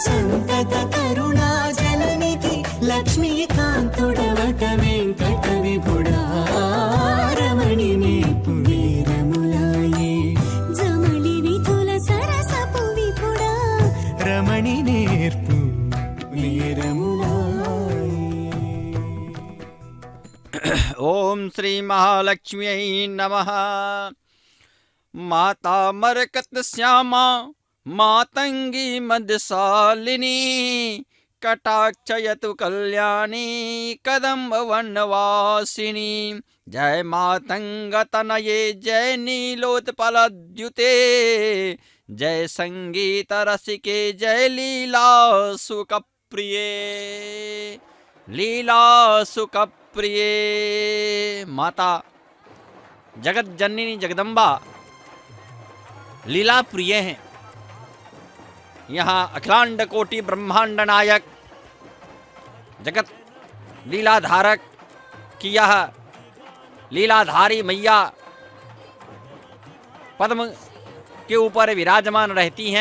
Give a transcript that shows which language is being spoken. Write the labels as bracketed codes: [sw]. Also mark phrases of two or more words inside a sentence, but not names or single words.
[te] సంతత కరుణా జలనిధి లక్ష్మీకాంతుడవట వెంకట విభుడా రమణి నేర్పు వీరములాయే జమళి విధుల సరసపు విపుడా రమణి నేర్పు వీరములాయే. [sa] ओम श्री महालक्ष्म्यै नमः। माता मरकत श्यामा मातंगी मदशालिनी कटाक्षयतु कल्याणी कदम्ब वनवासिनी। जय मातंग तनये जय नीलोत्पलद्युते जय संगीत रसिके जय लीला सुखप्रिये लीला सुखप्रिय। [hi] माता जगत जननी जगदम्बा लीला प्रिय हैं। यहाँ अखिलांड कोटि ब्रह्मांड नायक जगत लीला धारक की यह लीलाधारी मैया पद्म के ऊपर विराजमान रहती हैं।